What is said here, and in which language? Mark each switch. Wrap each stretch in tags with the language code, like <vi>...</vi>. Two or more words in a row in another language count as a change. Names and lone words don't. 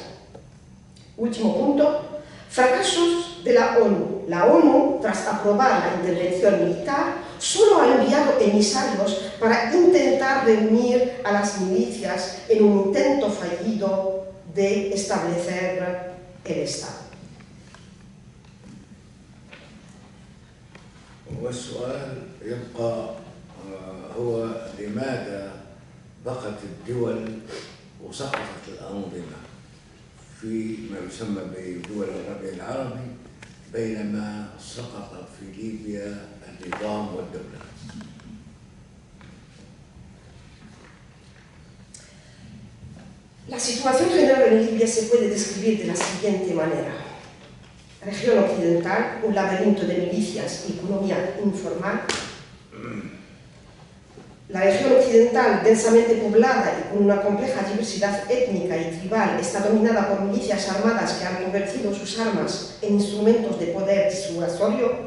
<es>Último punto, fracasos de la ONU. La ONU, tras aprobar la intervención militar, solo ha enviado emisarios para intentar reunir a las milicias en un intento fallido de establecer el Estado.</es> <ar>والسؤال يبقى هو لماذا بقت الدول وسقطت الأنظمة فيما يسمى بدول الربيع العربي بينما سقط في ليبيا النظام والدولة؟</ar> <es>La situación general en Libia se puede describir de la siguiente manera. Región occidental, un laberinto de milicias y economía informal. La región occidental, densamente poblada y con una compleja diversidad étnica y tribal, está dominada por milicias armadas que han convertido sus armas en instrumentos de poder disuasorio.</es>